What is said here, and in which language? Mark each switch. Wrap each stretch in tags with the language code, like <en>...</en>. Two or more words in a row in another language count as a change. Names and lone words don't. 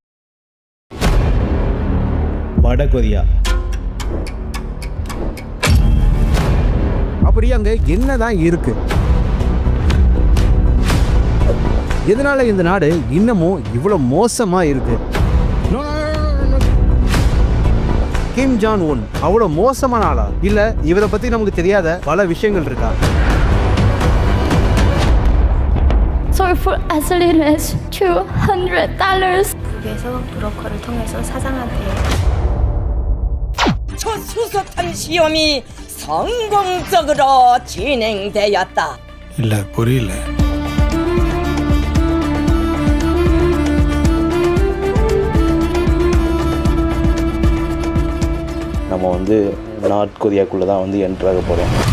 <ta>வடகொரியா. அப்படி அங்க என்னதான் இருக்கு? எதனால இந்த நாடு இன்னமும் இவ்வளவு மோசமா இருக்கு? கிம் ஜாங் உன் அவ்வளவு மோசமான ஆளா? இல்ல இவரை பத்தி நமக்கு தெரியாத பல விஷயங்கள் இருக்கா?</ta> <en>So for as little as $200.</en> <ko>그래서 브로커를 통해서 사장한테 첫 수소탄 시험이 성공적으로 진행되었다.</ko> <ta>இல்ல புரியல. நம்ம வந்து நார்த் கொரியாக்குள்ளே தான் வந்து என்ட்ரு ஆக போகிறோம்.</ta>